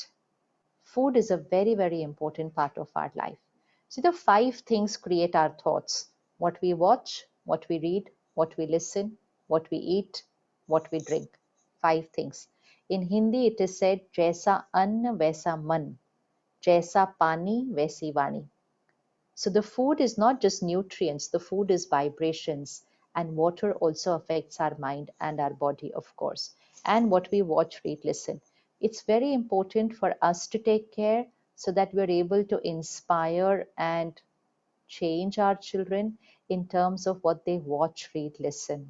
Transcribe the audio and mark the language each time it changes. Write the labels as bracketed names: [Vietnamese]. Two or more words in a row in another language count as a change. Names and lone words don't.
[English] Food is a very, very important part of our life. See, the 5 things create our thoughts: what we watch, what we read, what we listen, what we eat, what we drink. 5 things. In Hindi, it is said, [Hindi] जैसा अन्न वैसा मन, जैसा पानी वैसी वाणी. [English] So the food is not just nutrients, the food is vibrations, and water also affects our mind and our body, of course. And what we watch, read, listen. It's very important for us to take care so that we're able to inspire and change our children in terms of what they watch, read, listen.